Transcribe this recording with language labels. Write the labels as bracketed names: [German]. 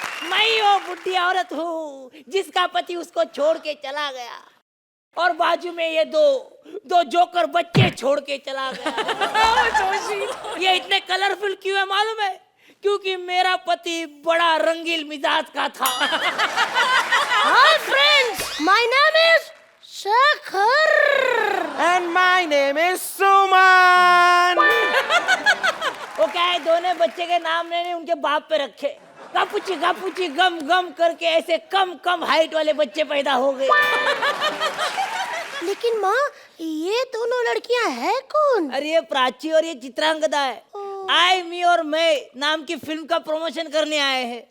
[Hindi] मैं वो बुढ़ी औरत हूँ जिसका पति उसको छोड़ के चला गया और बाजू में ये दो जोकर बच्चे छोड़ के चला गया। ये इतने कलरफुल क्यों है मालूम है? क्योंकि मेरा पति बड़ा रंगीन मिजाज का था। [English] Hi friends, my name is Shekhar And my name is Suman. [Hindi] वो क्या है, दोनों बच्चे के नाम मैंने उनके बाप पे रखे। गापूची गापूची गम गम करके ऐसे कम हाइट वाले बच्चे पैदा हो गए। लेकिन माँ, ये दोनों लड़कियां हैं कौन? अरे ये प्राची और ये चित्रांगदा है। आई मी और मैं नाम की फिल्म का प्रमोशन करने आए हैं।